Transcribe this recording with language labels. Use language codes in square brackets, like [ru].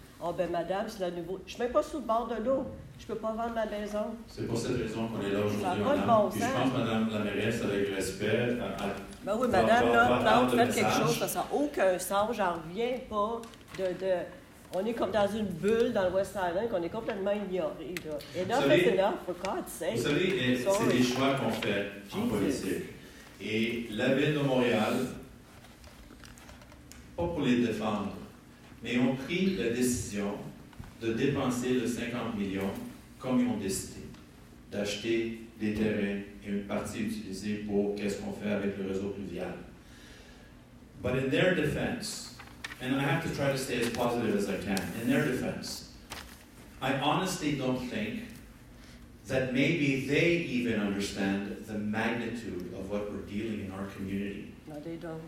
[fr] Oh, ben, madame, c'est le nouveau. Je suis même pas sous le bord de l'eau. Je peux pas vendre ma maison. C'est pour cette raison qu'on est là aujourd'hui. Ça n'a pas de bon Puis je pense, madame la mairesse, avec respect, ben oui, madame, là, Plante, faites quelque chose, parce que ça n'a aucun sens. J'en reviens pas On est comme dans une bulle dans le West Island qu'on est complètement ignoré. [en] Enough is enough, for God's sake. [fr] Vous savez, c'est des choix qu'on fait en politique. Et la Ville de Montréal, pas pour les défendre, mais ont pris la décision de dépenser le 50 millions comme ils ont décidé, d'acheter des terrains et une partie utilisée pour qu'est-ce qu'on fait avec le réseau pluvial. [en] But in their defense, and I have to try to stay as positive as I can, in their defense, I honestly don't think that maybe they even understand the magnitude of what we're dealing in our community. No, they don't.